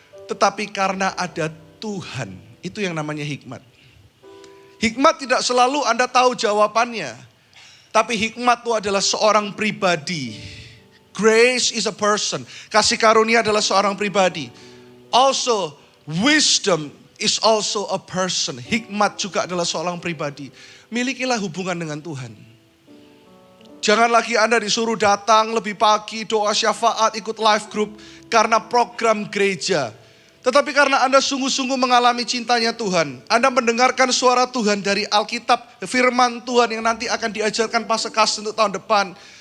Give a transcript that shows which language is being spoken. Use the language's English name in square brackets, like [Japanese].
[Indonesian] Tetapi karena ada Tuhan, itu yang namanya hikmat. Hikmat tidak selalu Anda tahu jawabannya. Tapi hikmat itu adalah seorang pribadi. [English] Grace is a person. [Indonesian] Kasih karunia adalah seorang pribadi. [English] Also, wisdom is also a person. [Indonesian] Hikmat juga adalah seorang pribadi. Milikilah hubungan dengan Tuhan. Jangan lagi Anda disuruh datang lebih pagi, doa syafaat, ikut life group. Karena program gereja. Tetapi karena Anda sungguh-sungguh mengalami cintanya Tuhan. Anda mendengarkan suara Tuhan dari Alkitab, firman Tuhan yang nanti akan diajarkan pas sekas untuk tahun depan.